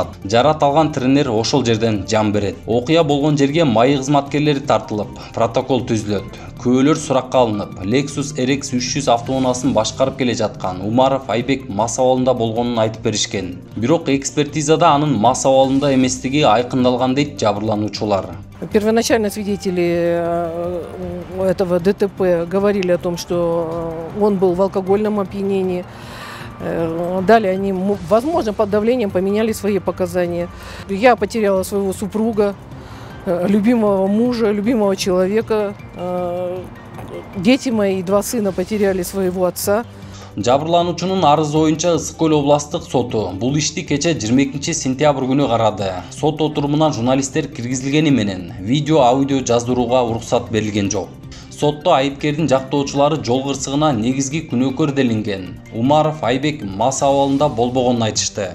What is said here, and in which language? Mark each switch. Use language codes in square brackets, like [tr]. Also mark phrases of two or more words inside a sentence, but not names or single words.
[ky] Жарат алган тренер ошол жерден жан берет. Окуя болгон жерге майы кызматкерлери тартылып, протокол түзүлөт. Көөлөр суракка алынып, Lexus RX 300 автоунаасын башкарып келе жаткан Умаров Айбек мас абалында болгонун айтып беришкен. Бирок экспертизада анын мас абалында эместиги айкындалган дейт жабырлануучулар. [ru] Первоначально свидетели этого ДТП говорили о том, что он был в алкогольном опьянении. Далее они, возможно, под давлением поменяли свои показания. Я потеряла своего супруга, любимого мужа, любимого человека. Дети мои, 2 сына потеряли своего отца. [ky] Жабырлануучунун арызы боюнча Ысык Көл областык соту бул ишти кече 22 сентябрь күнү карады. Сот отурумуна журналисттер киргизилгени менен видео, аудио жаздырууга уруксат берилген жок. Сотто айыпкердин жактоочулары жол кырсыгына негизги күнөөкөр делинген Умаров Айбек мас абалында болбогонун айтышты.